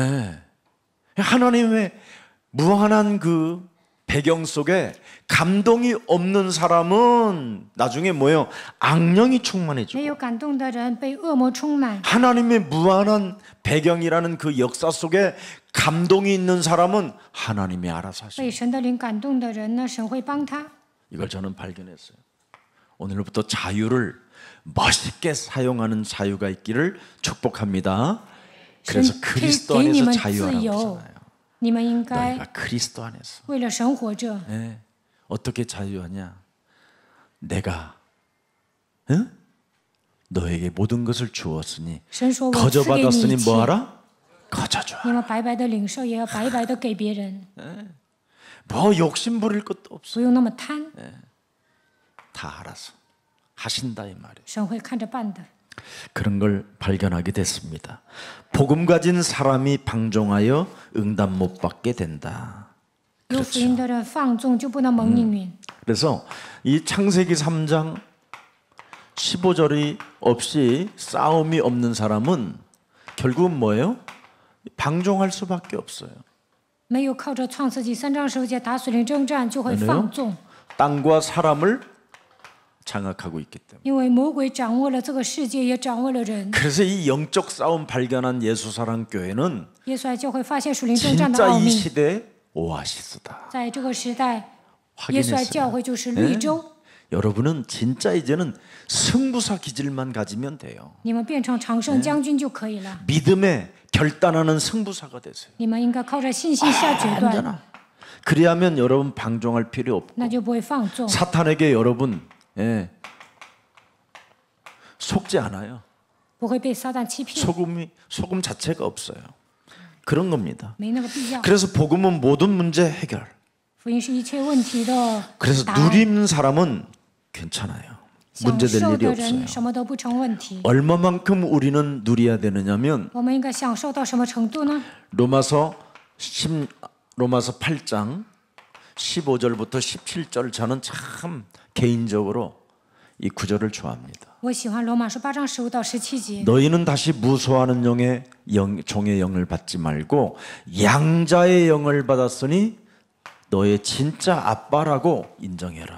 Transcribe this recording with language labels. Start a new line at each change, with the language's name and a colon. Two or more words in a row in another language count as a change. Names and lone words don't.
Korean: 예. 하나님의 무한한 그 배경 속에 감동이 없는 사람은 나중에 뭐예요? 악령이
Chinese: 没
Korean: 충만해지고
Chinese: 有感动的人被恶魔充满。
Korean: 하나님의 무한한 배경이라는 그 역사 속에 감동이 있는 사람은 하나님이 알아서
Chinese: 被
Korean: 하십니다.
Chinese: 神的灵感动的人呢，神会帮他。
Korean: 이걸 저는 발견했어요. 오늘부터 자유를 멋있게 사용하는 자유가 있기를 축복합니다. 그래서
Chinese: 神
Korean: 그리스도
Chinese: 给你
Korean: 안에서
Chinese: 们
Korean: 자유하라고
Chinese: 自由，
Korean: 했잖아요.
Chinese: 你们应该
Korean: 너희가 그리스도 안에서.
Chinese: 为了神活着。
Korean: 네. 어떻게 자유하냐? 내가 응? 너에게 모든 것을 주었으니
Chinese: 神说：“我赐给
Korean: 거저
Chinese: 你一
Korean: 받았으니
Chinese: 切，
Korean: 뭐하라? 거저줘.
Chinese: 你们白白的领受，也要白白的给别人，
Korean: 뭐 욕심 부릴 것도 없어.
Chinese: 不用那么贪，
Korean: 다 알아서 하신다 이 말이에요.
Chinese: 神会看着办的。
Korean: 그런 걸 발견하게 됐습니다. 복음 가진 사람이 방종하여 응답 못 받게 된다.
Chinese: 有福音的人放纵就不能蒙应允。
Korean: 그래서 이 창세기 3장 15절이 없이 싸움이 없는 사람은 결국은 뭐예요? 방종할 수밖에 없어요.
Chinese: 没有靠着创世纪3章15节打属灵征战，就会放纵，
Korean: 땅과 사람을 장악하고 있기 때문에.
Chinese: 因为魔鬼掌握了这个世界，也掌握了人。
Korean: 그래서 이 영적 싸움 발견한 예수사랑교회는
Chinese: 耶稣爱教会发现属灵征战的
Korean: 진짜
Chinese: 奥
Korean: 이
Chinese: 秘，
Korean: 시대의 오아시스다.
Chinese: 在这个时代，耶稣爱教会就是绿洲。
Korean: 여러분은 진짜 이제는 승부사 기질만 가지면 돼요.
Chinese: 你们变成常胜将军就可以了。
Korean: 믿음에 결단하는 승부사가 되세요.
Chinese: 你们应该靠着信心下决断，
Korean: 완전한. 그리하면 여러분 방종할 필요 없고
Chinese: 那就不会放纵，
Korean: 사탄에게 여러분 속지 않아요.
Chinese: 不会被撒旦欺骗，
Korean: 소금 자체가 없어요. 그런 겁니다.
Chinese: 没那个必要。
Korean: 그래서 복음은 모든 문제 해결.
Chinese: 福音是一切问题的
Korean: 그래서
Chinese: 答案。
Korean: 누리는 사람은 괜찮아요.
Chinese: 享
Korean: 문제될
Chinese: 受
Korean: 일이
Chinese: 的
Korean: 없어요.
Chinese: 人什么都不成问题。
Korean: 얼마만큼 우리는 누려야 되느냐면
Chinese: 我们应该享受到什么程度呢？
Korean: 로마서 8장 15절부터 17절 저는 참 개인적으로 이 구절을 좋아합니다.
Chinese: 我喜欢罗马书8章15到17节。
Korean: 너희는 다시 무소하는 종의 영을 받지 말고 양자의 영을 받았으니 너의 진짜 아빠라고 인정해라.